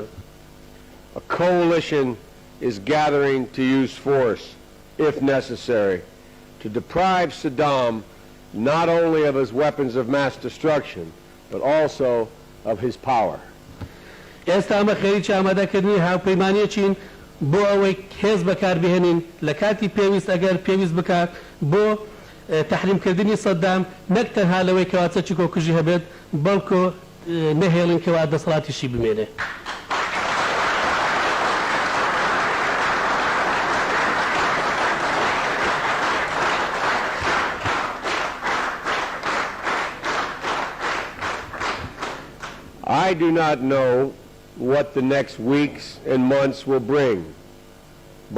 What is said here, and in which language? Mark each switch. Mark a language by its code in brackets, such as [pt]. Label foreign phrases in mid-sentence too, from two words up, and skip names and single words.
[en] A coalition is gathering to use force, if necessary, to deprive Saddam not only of his weapons of mass destruction, but also of his power. [ckb] ئێستا ئەمە خێریکی ئامادەکردنی هاوپەیمانیەکین بۆ ئەوەی هێز بەکاربهێنین لە کاتی پێویست ئەگەر پێویست بکات بۆ تحریمکردنی سەدام نەک تەنها لەوەی کەوا چەکی کۆکوژی هەبێت بەڵکو نەهێڵن کەوا دەسەڵاتیشی بمێنێ. [en] I do not know what the next weeks and months will bring, but